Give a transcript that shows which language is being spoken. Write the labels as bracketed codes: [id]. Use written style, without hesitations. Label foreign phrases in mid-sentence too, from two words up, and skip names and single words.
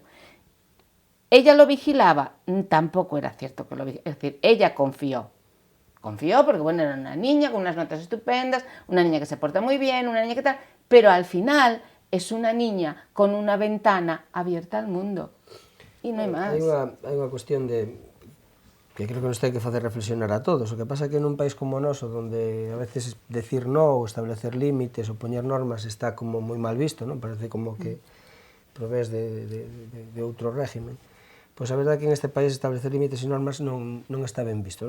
[es] ¿Ella lo vigilaba? Tampoco era cierto que lo vigilaba. Es decir, ella confió. Confió porque, bueno, era una niña con unas notas estupendas, una niña que se porta muy bien, una niña que tal, pero al final es una niña con una ventana abierta al mundo. Y no hay más. [gl] Hai unha cuestión que creo que nos ten que facer reflexionar a todos. O que pasa é que nun país como o noso, onde a veces decir no ou establecer límites ou poñer normas está como moi mal visto, non? Parece como que provés de outro régimen. Pois a verdade é que en este país establecer límites e normas non está ben visto, non?